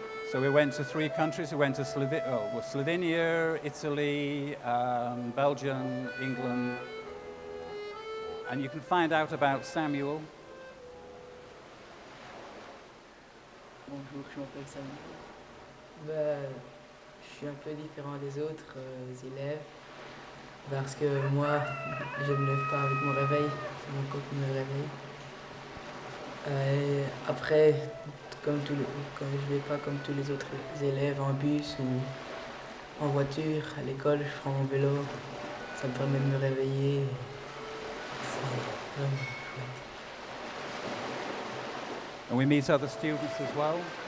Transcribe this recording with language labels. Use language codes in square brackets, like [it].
[en] So we went to 3 countries. We went to Slovenia, Italy, Belgium, England. And you can find out about Samuel. [fr] Bonjour, je m'appelle Samuel. Je suis un peu différent des autres élèves. Parce que moi, je ne me lève pas avec mon réveil, c'est mon corps qui me réveille. Après, quand je vais pas comme tous les autres élèves en bus ou en voiture, à l'école, je prends mon vélo, ça me permet de me réveiller. C'est vraiment chouette. [en] And we meet other students as well.